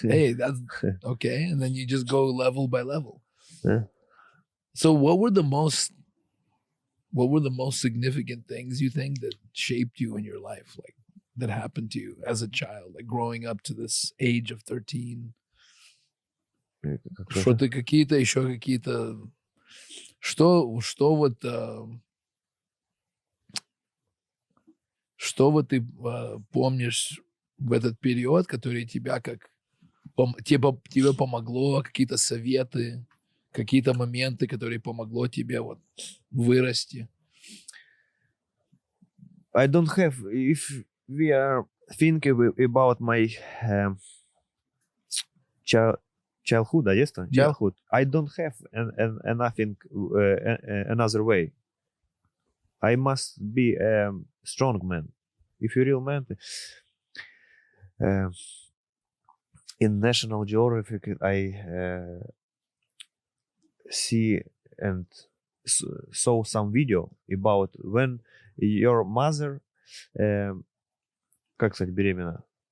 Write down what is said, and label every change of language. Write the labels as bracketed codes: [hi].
[en] Hey, that's okay. And then you just go level by level. Yeah. So what were the most significant things you think that shaped you in your life, like that happened to you as a child, like growing up to this age of 13? [ru] Что-то какие-то еще какие-то... Что вот... Что вот ты помнишь в этот период, который тебя как... тебе помогло, какие-то советы, какие-то моменты, которые помогло тебе вот вырасти? [en] I don't have. If we are thinking about my childhood, Yeah. childhood, I don't have nothing another way. I must be a strong man. If you're a real man, in National Geographic, I see and saw some video about when your mother, [ru] как сказать, беременна,